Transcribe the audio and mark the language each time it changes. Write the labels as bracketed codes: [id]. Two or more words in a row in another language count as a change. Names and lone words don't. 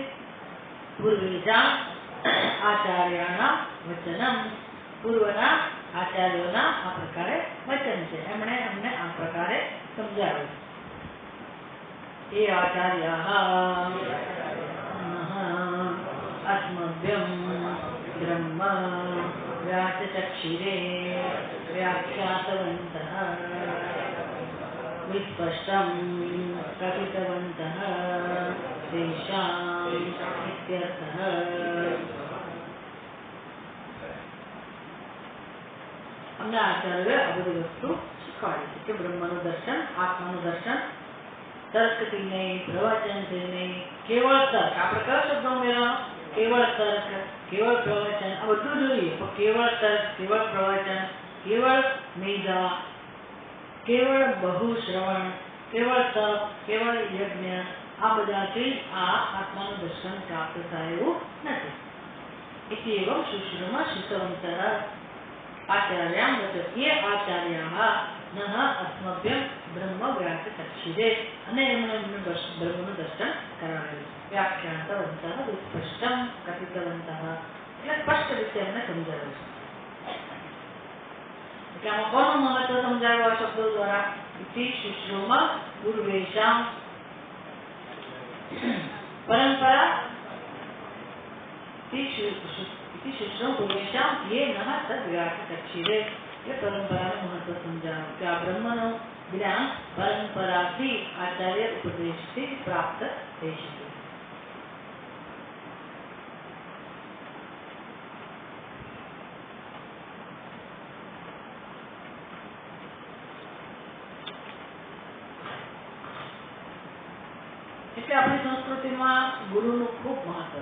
[sa] पूर्वेषां आचार्याणां वचनं, [gu] પૂર્વના આચાર્યોના આ પ્રકારે વચન છે. એમણે અમને આ પ્રકારે સમજાવ્યું. એ [sa] आचार्याः अस्मभ्यं ब्रह्म व्यासचक्षिरे व्याख्यातवन्तः विस्पष्टं कथितवन्तः तेषाम् इत्यर्थः। [gu] અમને આચાર્ય આ બધી વસ્તુ શીખવાડી છે કે બ્રહ્મનું દર્શન, આત્માનું દર્શન તર્કથી નહીં, પ્રવચનથી નહીં, કેવળ તર્ક. આપણે કયો શબ્દ ઉમેરવાનો? કેવળ તર્ક, કેવળ પ્રવચન, આ બધું જોઈએ. પણ કેવળ તર્ક, કેવળ પ્રવચન, કેવળ મેધા, કેવળ બહુશ્રવણ, કેવળ તપ, કેવળ યજ્ઞ, આ બધાથી આ આત્માનું દર્શન પ્રાપ્ત થાય એવું નથી. [sa] इति एवं शुश्रूमा श्रुतवन्तः आचार्यां वचत् ये आचार्याः नः अस्मभ्यं ब्रह्मव्यासचक्षुरे [gu] અને એમણે બ્રહ્મનું દર્શન કરાવેલું. [sa] व्याख्यातवन्तः विस्पष्टं कथितवन्तः [gu] એટલે સ્પષ્ટ રીતે એમને સમજાવ્યું છે. એટલે આમાં કોનું મહત્વ સમજાવ્યું આ શબ્દો દ્વારા? [sa] इति शुश्रूमा पूर्वेषां परंपरा इति शुश्रूम पूर्वेषां ये नः तद्व्यासचक्षुरे. [gu] ये परंपराનું મહત્વ સમજાવ્યું કે આ બ્રહ્મનું જ્ઞાન પરંપરાથી આચાર્ય ઉપદેશથી પ્રાપ્ત થઈ શકે. એટલે આપણી સંસ્કૃતિમાં ગુરુનું ખૂબ મહત્વ.